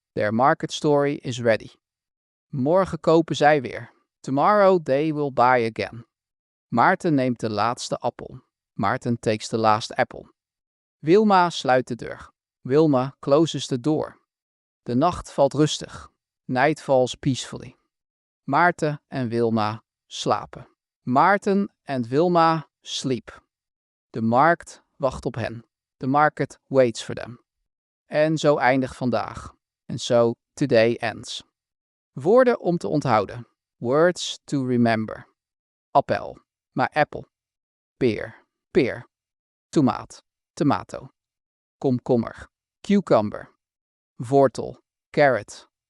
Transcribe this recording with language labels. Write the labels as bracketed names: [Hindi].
[English] Their market story is ready. [Dutch] Morgen kopen zij weer. [English] Tomorrow they will buy again. [Dutch] Maarten neemt de laatste appel. [English] Maarten takes the last apple. [Dutch] Wilma sluit de deur. [English] Wilma closes the door. [Dutch] De nacht valt rustig. [English] Night falls peacefully. [Dutch] Maarten en Wilma slapen. [English] Maarten en Wilma sleep. [Dutch] De markt wacht op hen. [English] The market waits for them. [Dutch] En zo eindigt vandaag. [English] And so today ends. [Dutch] Woorden om te onthouden. [English] Words to remember. Appel, maar apple. [Dutch] Peer, peer. Tomaat, tomato. Komkommer, cucumber. Wortel, carrot.